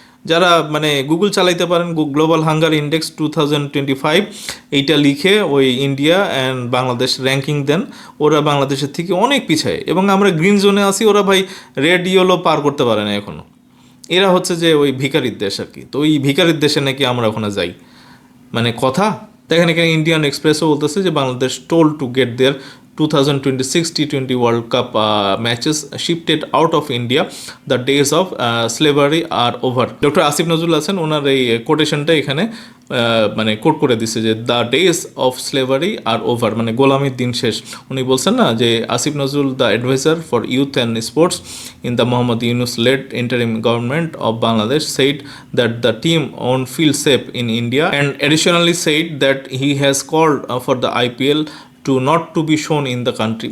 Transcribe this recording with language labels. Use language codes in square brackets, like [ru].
[bn] যারা মানে গুগল চালাইতে পারেন, গ্লোবাল হাঙ্গার ইন্ডেক্স 2025 এইটা লিখে ওই ইন্ডিয়া অ্যান্ড বাংলাদেশ র্যাঙ্কিং দেন, ওরা বাংলাদেশের থেকে অনেক পিছায় এবং আমরা গ্রিন জোনে আছি, ওরা ভাই রেড ইয়েলো পার করতে পারে না এখনও। এরা হচ্ছে যে ওই ভিখারির দেশ আর কি। তো ওই ভিখারির দেশে নাকি আমরা ওখানে যাই, মানে কথা দেখেন। এখানে ইন্ডিয়ান এক্সপ্রেসও বলতেছে যে [en] Bangladesh told to get their 2026 T20 World Cup matches shifted out of India. The days of slavery are over. [bn] Doctor Asif Nazrul আছেন, ওনার এই কোটেশনটা এখানে মানে কোট করে দিচ্ছে যে [en] the days of slavery are over, [bn] মানে গোলামির দিন শেষ। উনি বলছেন না যে [en] Asif Nazrul, the adviser for youth and sports in the Mohammad Yunus led interim government of Bangladesh said that the team won't feel safe in India and additionally said that he has called for the IPL to not to be shown in the country.